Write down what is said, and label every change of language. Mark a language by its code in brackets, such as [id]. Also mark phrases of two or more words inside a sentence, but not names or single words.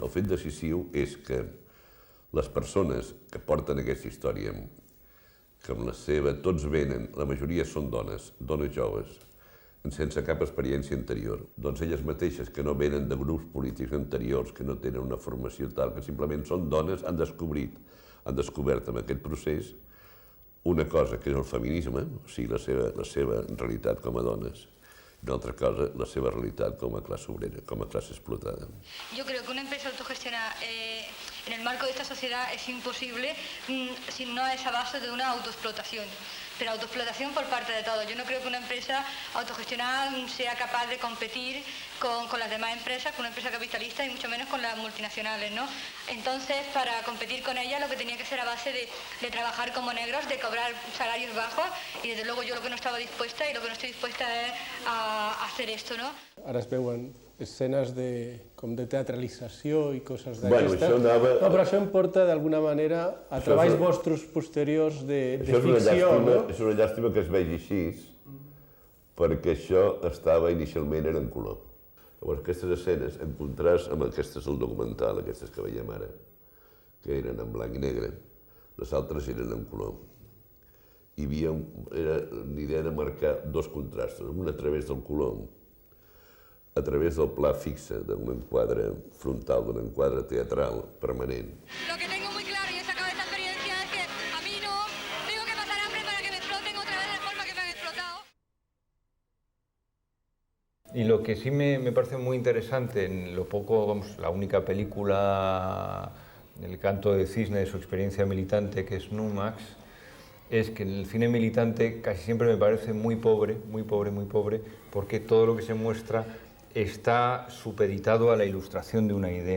[ca] El fet decisiu és que les persones que porten aquesta història, que amb la seva, tots venen, la majoria són dones joves, sense cap experiència anterior. Doncs elles mateixes, que no venen de grups polítics anteriors, que no tenen una formació tal, que simplement són dones, han descobert en aquest procés una cosa que és el feminisme, o sigui, la seva realitat com a dones, [es] y una otra cosa, [ca] la seva realitat com a classe obrera, com a classe explotada. [es] Yo creo que una empresa autogestionada en el marco de esta sociedad es imposible si no es a base de una autoexplotación. Pero autoexplotación por parte de todos. Yo no creo que una empresa autogestionada sea capaz de competir con las demás empresas, con una empresa capitalista y mucho menos con las multinacionales, ¿no? Entonces, para competir con ellas, lo que tenía que ser a base de trabajar como negros, de cobrar salarios bajos, y desde luego yo lo que no estaba dispuesta y lo que no estoy dispuesta es a hacer esto, ¿no? [ca] Ara es veuen escenes com de teatralització i coses Bueno, d'aquestes. això anava... No, però això em porta d'alguna manera a treballs vostres posteriors de ficció, no? És una llàstima que es vegi així, perquè això estava inicialment en color. Llavors, aquestes escenes, en contrast amb aquestes del documental, aquestes que veiem ara, que eren en blanc i negre, les altres eren en color. Hi havia l'idea de marcar dos contrastos, un a través del color, a través del pla fixe d'un enquadre frontal, d'un enquadre teatral permanent. [es] Lo que tengo muy claro y he sacado de esta experiencia es que a mí no tengo que pasar hambre para que me exploten otra vez de forma que me han explotado. Y lo que sí me parece muy interesante, en lo poco, vamos, la única película, El canto de cisne, de su experiencia militante, que es Numax, es que el cine militante casi siempre me parece muy pobre, porque todo lo que se muestra está supeditado a la ilustración de una idea.